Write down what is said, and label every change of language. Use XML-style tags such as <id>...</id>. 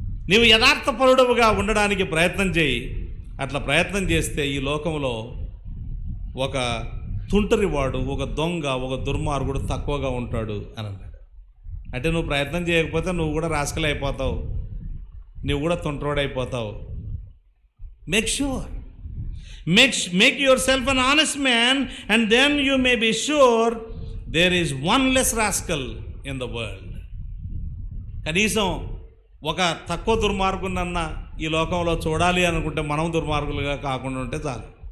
<te>నీవు యథార్థపరుడవుగా ఉండడానికి ప్రయత్నం చేయి. అట్లా ప్రయత్నం చేస్తే ఈ లోకంలో ఒక తుంటరివాడు, ఒక దొంగ, ఒక దుర్మార్గుడు తక్కువగా ఉంటాడు అని అన్నాడు. అంటే నువ్వు ప్రయత్నం చేయకపోతే నువ్వు కూడా రాస్కెల్ అయిపోతావు, నువ్వు కూడా తుంటరోడైపోతావు.</te> <en>Make sure. Make yourself an honest man and then you may be sure there is one less rascal in the world.</en> <te>కనీసం ఒక తక్కువ దుర్మార్గునన్నా ఈ లోకంలో చూడాలి అనుకుంటే మనం దుర్మార్గులుగా కాకుండా ఉంటే చాలు.</te>